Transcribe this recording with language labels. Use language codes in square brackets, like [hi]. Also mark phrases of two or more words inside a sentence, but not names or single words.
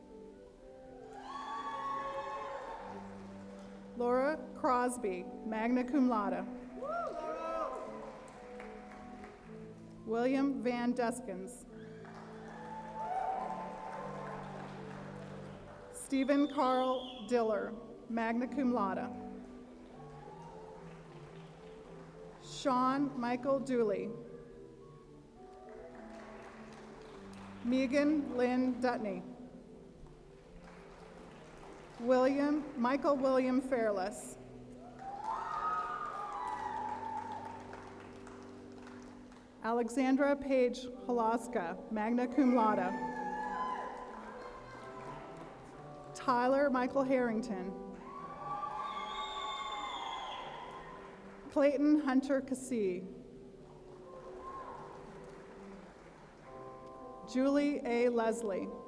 [en] Laura Crosby, [la] magna cum laude. [en] William Van Deskins. Stephen Carl Diller, [la] magna cum laude. [en] Sean Michael Dooley. Megan Lynn Dutney. Michael William Fairless. Alexandra Page Holaska, [la] magna cum laude. [en] Tyler Michael Harrington. Clayton Hunter Cassee. Julie A. Leslie.